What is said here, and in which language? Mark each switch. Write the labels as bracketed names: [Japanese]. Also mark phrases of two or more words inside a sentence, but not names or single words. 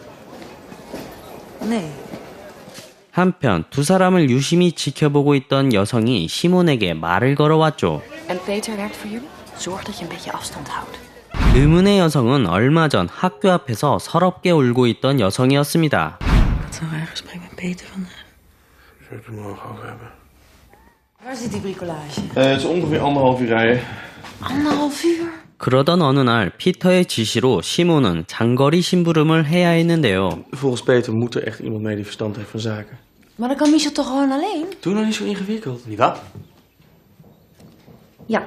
[Dutch] Nee. [Korean] 한편 두 사람을 유심히 지켜보고 있던 여성이 시몬에게 말을 걸어왔죠. [Dutch] En Peter werkt voor jullie? Zorg dat je een beetje afstand houdt. [Korean] 의문의 여성은 얼마 전 학교 앞에서 서럽게 울고 있던 여성이었습니다. [Dutch] Ik had zo'n raar gesprek met Peter vandaag. Zullen we het er morgen over hebben? Waar zit die bricolage? Het is ongeveer 1,5 uur rijden. 1,5 uur? [Korean] 그러던 어느 날 피터의 지시로 시몬은 장거리 심부름을 해야 했는데요. [Dutch] Volgens Peter moet er echt iemand mee die verstand heeft van zaken. Maar dan kan Michel toch gewoon alleen? Doe nou niet zo ingewikkeld. Niet waar? Ja.